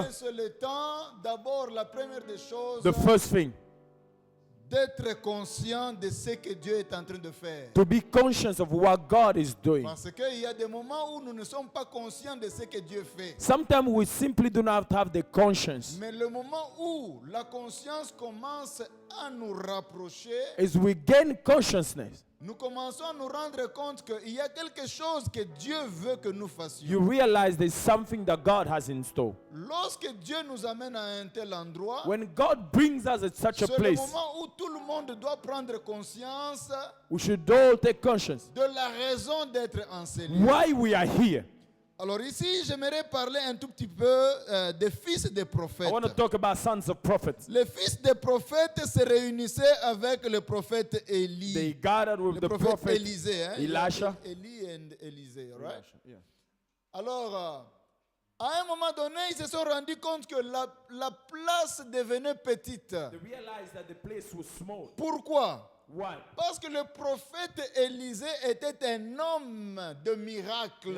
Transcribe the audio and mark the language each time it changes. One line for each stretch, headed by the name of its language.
French: Mais c'est le temps, d'abord, la première des choses,
English: The first thing,
French: d'être conscient de ce que Dieu est en train de faire.
English: to be conscious of what God is doing.
French: Parce qu'il y a des moments où nous ne sommes pas conscients de ce que Dieu fait.
English: Sometimes we simply do not have the conscience.
French: Mais le moment où la conscience commence à nous rapprocher,
English: As we gain consciousness,
French: nous commençons à nous rendre compte qu'il y a quelque chose que Dieu veut que nous fassions.
English: you realize there's something that God has in store.
French: Lorsque Dieu nous amène à un tel endroit,
English: When God brings us at such a
French: c'est le
English: place,
French: moment où tout le monde doit prendre conscience
English: we should all take conscience
French: de la raison d'être en ces lieux.
English: why we are here.
French: Alors ici, j'aimerais parler un tout petit peu des fils des
English: I
French: prophètes.
English: want to talk about sons of prophets.
French: Les fils des prophètes se réunissaient avec le prophète Élie.
English: They gathered with
French: Le
English: the
French: prophète Élisée. Hein?
English: Elisha.
French: Élie et Élisée,
English: right? Yeah.
French: Alors, à un moment donné, ils se sont rendus compte que la place devenait petite.
English: They realized that the place was small.
French: Pourquoi?
English: Why?
French: Parce que le prophète Élisée était un homme de miracle.